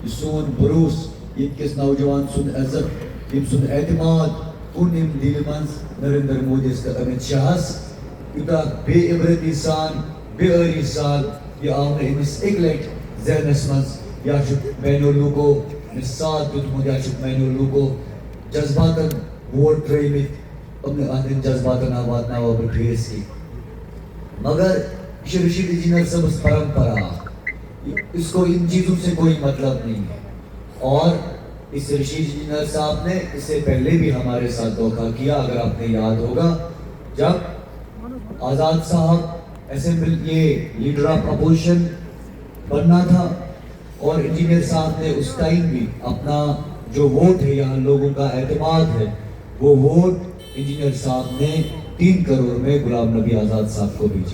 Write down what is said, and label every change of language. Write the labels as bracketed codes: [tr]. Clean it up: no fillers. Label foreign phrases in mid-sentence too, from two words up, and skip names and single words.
[ks] یہِ سون بروسہٕ ییٚتہِ کِس نوجوان سُنٛد عزت ییٚمہِ سُنٛد اعتماد کُن امہِ دِلہِ منٛز نریندر مودیَس تہٕ امت شاہس یوٗتاہ بے عبرتی سان بے ٲری سان یہِ آو نہٕ أمِس اَکہِ لٹہِ ذہنس منٛز یا چھُکھ میانیو لوٗکو أمِس ساتھ دیُتمُت یا چھُکھ میانیو لوٗکو جذباتن ووٹ ترٲومٕتۍ یِمنٕے اہنٛدٮ۪ن جذباتن واتناوو بہٕ ٹھیس کینٛہہ. مگر یہ چھُ رشید انجینئر صٲبس پرمپرا اکھ. [ur] اس کو ان چیزوں سے کوئی مطلب نہیں ہے. اور اس رشید انجینئر صاحب نے اس سے پہلے بھی ہمارے ساتھ دھوکہ کیا. اگر آپ نے یاد ہوگا جب آزاد صاحب اسمبلی یہ [en] leader of opposition [ur] بننا تھا اور انجینئر صاحب نے اس ٹائم بھی اپنا جو ووٹ ہے یہاں لوگوں کا اعتماد ہے وہ ووٹ انجینئر صاحب نے 3 کروڑ میں غلام نبی آزاد صاحب کو بھیجا.